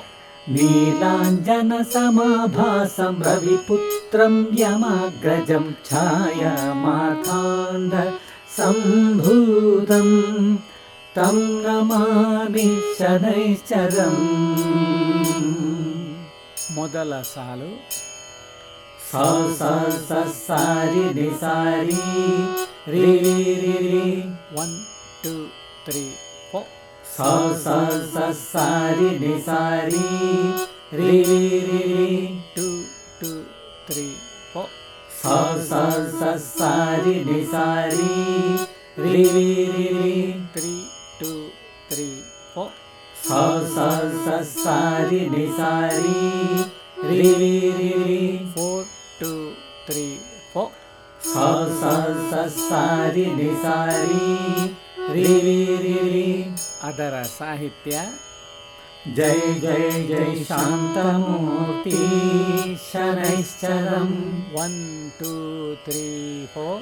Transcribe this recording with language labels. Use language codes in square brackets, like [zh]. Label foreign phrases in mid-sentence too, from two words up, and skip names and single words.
[sa] ನೀಲಾಂಜನ ಸಮಾಭಾಸಂ ರವಿಪುತ್ರಂ ಯಮಾಗ್ರಜಂ ಛಾಯಾ ಮಾಥಾಂಧ ಸಂಭೂತಂ ತಂ ನಮಾಮಿ ಶನೈಶ್ಚರಂ. [kn] ಮೊದಲ ಸಾಲು. ಸ ಸ ಸ ಸಾರಿ ನಿ ಸಾರಿ ರಿ ರಿ 1 2 3 4. ಸ ಸ ಸ ಸಾರಿ ನಿ ಸಾರಿ ರಿ ರಿ 2 2 3 4. ಸ ಸ ಸ ಸಾರಿ ನಿ ಸಾರಿ ರಿ ರಿ 3 2 3 4. ಸ ಸ ಸ ಸಾರಿ ನಿ ಸಾರಿ ರಿ ರಿ 4 2 3 4. ಸ ಸ ಸ ಸಾರಿ ನಿ ಸಾರಿ ರಿ ರಿ. ಅದರ ಸಾಹಿತ್ಯ. ಜೈ ಜೈ ಜೈ ಶಾಂತಮೂರ್ತಿ ಶನೈಶ್ಚರಂ. 1 2 3 4.